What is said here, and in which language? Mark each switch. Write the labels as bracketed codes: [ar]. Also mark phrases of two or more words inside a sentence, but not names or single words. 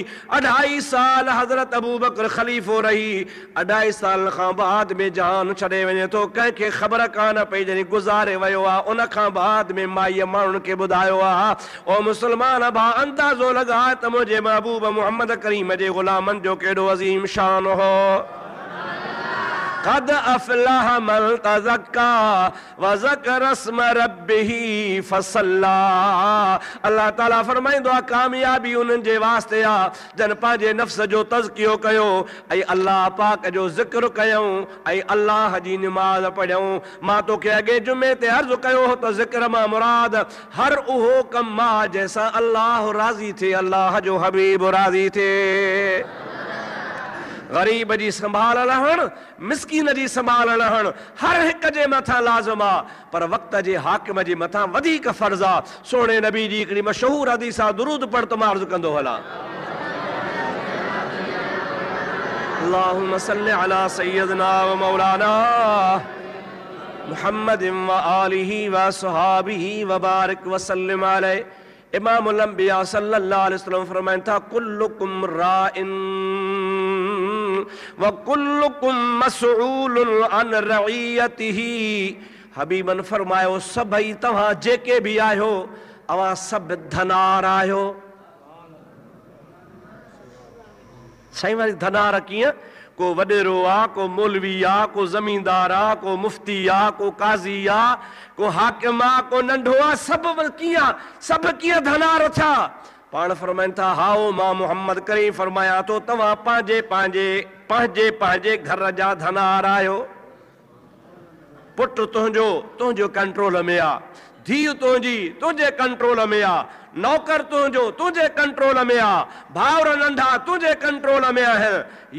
[sd] 2.5 साल हज़रत अबू बकर ख़लीफ़ो रही, 2.5 साल खां बाद में जान छॾे वञे थो, कंहिंखे ख़बर कान पई, जॾहिं गुज़ारे वियो आहे। उन खां बाद में माईअ माण्हुनि खे ॿुधायो आहे, ओ मुस्लमान भाउ, अंदाज़ो लॻाए त मुंहिंजे महबूब मुहम्मद करीम जे ग़ुलामनि जो केॾो अज़ीम शान हो। [ar] قد أفلح من تزكى وذكر اسم ربه فصلى. [sd] अल्लाह ताला फरमाईंदो आहे कामयाबी उन्हनि जे वास्ते आहे जन पंहिंजे नफ़्स जो तज़कियो कयो ऐं अल्लाह पाक जो ज़िक्र कयूं ऐं अल्लाह जी निमाज़ पढ़ियूं। मां तोखे अॻे जुमे ते अर्ज़ु कयो हो त ज़िक्र मां मुराद हर उहो कमु आहे जंहिंसां अल्लाह राज़ी थिए, अल्लाह जो हबीब राज़ी थिए। गरीब जी संभाल रहण, मिस्कीन जी संभाल रहण हर हिक जे मथां लाज़िम आहे, पर वक़्त जे हाकिम जे मथां वधीक फर्ज़ आहे। सोणे नबी जी हिकिड़ी मशहूर हदीस आहे, दुरूद पढ़ त मां अर्ज़ु कंदो हलां। [ar] اللهم صل على سيدنا ومولانا محمد وآله وصحبه وبارك وسلم عليه. [sd] इमामुल अंबिया [ar] صلى الله عليه وسلم [sd] फरमाइनि था [ar] كلكم راع وكلكم مسؤول عن رعيته. [sd] हबीबन फरमायो सभई तव्हां जेके भी आहियो अवां सभु धनार आहियो। साईं वारी धनार कीअं? को वडेरो आ, को मौलवी आ, को जमींदार आ, को मुफ्ती आ, को काज़ी आ, को हाकिम आ, को नंढो आ, सभु कीअं? सभु कीअं धनार थिया? पाण फरमाइनि था हाओ मां मोहम्मद करीम फरमाया तो तव्हां पंहिंजे पंहिंजे पंहिंजे घर जा धनार आहियो। पुट तुंहिंजो कंट्रोल में आ, धीउ तुंहिंजी तुंहिंजे कंट्रोल में आ, नौकर तुंहिंजो तुंहिंजे कंट्रोल में आ, भाउर नंढा तुंहिंजे कंट्रोल में आहिनि।